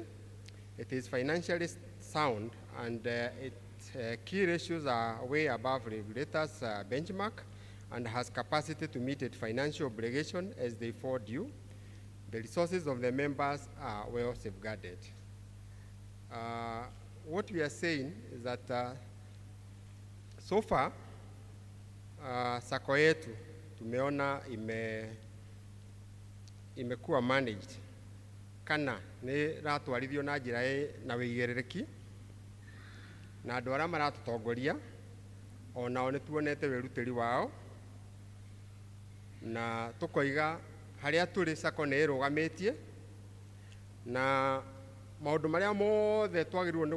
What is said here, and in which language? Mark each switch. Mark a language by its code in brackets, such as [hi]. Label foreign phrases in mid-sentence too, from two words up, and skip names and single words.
[en] It is financially sound, and its key ratios are way above regulators' benchmark, and has capacity to meet its financial obligation as they fall due. The resources of the members are well safeguarded. What we are saying is that so far [sw] Sacco yetu tumeona imekuwa managed [ki] kana nĩ ratwarithio na njĩra na wĩigĩrĩrĩki, na andũ arĩa maratũtongoria onao nĩ tuonete wĩrutĩri wao, na tũkoiga harĩa tũrĩ Sacco nĩ ĩrũgamĩtie, na maũndũ marĩa mothe twagĩrĩirwo nĩ